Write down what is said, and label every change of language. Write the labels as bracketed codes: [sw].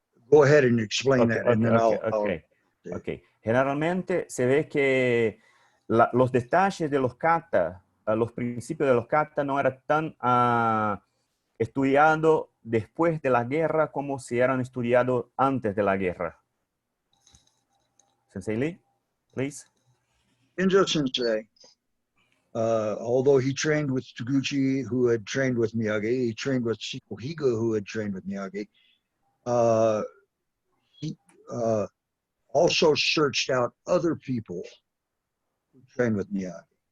[en] Go ahead and explain that, and then Okay. [es] Generalmente se ve que los detalles de los kata, los principios de los kata no eran tan estudiados después de la guerra como si eran estudiados antes de la guerra. [en] Sensei Lee, please. Shinjo Sensei, although he trained with Taguchi, who had trained with Miyagi, he trained with Shiko Higa, who had trained with Miyagi. He also searched out other people who trained with Miyagi.